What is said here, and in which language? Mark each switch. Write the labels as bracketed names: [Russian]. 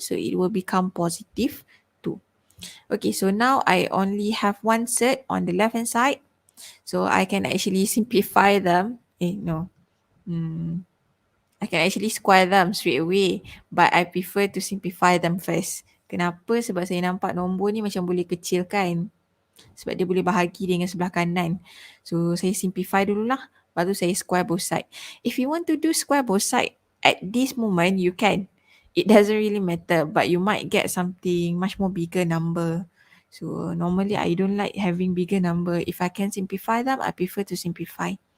[English] So it will become positive 2. Okay, so now I only have one surd on the left hand side. So I can actually simplify them. No. I can actually square them straight away. But I prefer to simplify them first. [Malay] Kenapa? Sebab saya nampak nombor ni macam boleh kecilkan. Sebab dia boleh bahagi dengan sebelah kanan. So saya simplify dululah. Lepas tu saya [English] square both side. If you want to do square both side at this moment, you can. It doesn't really matter. But you might get something much more bigger number. So normally I don't like having bigger number. If I can simplify them, I prefer to simplify.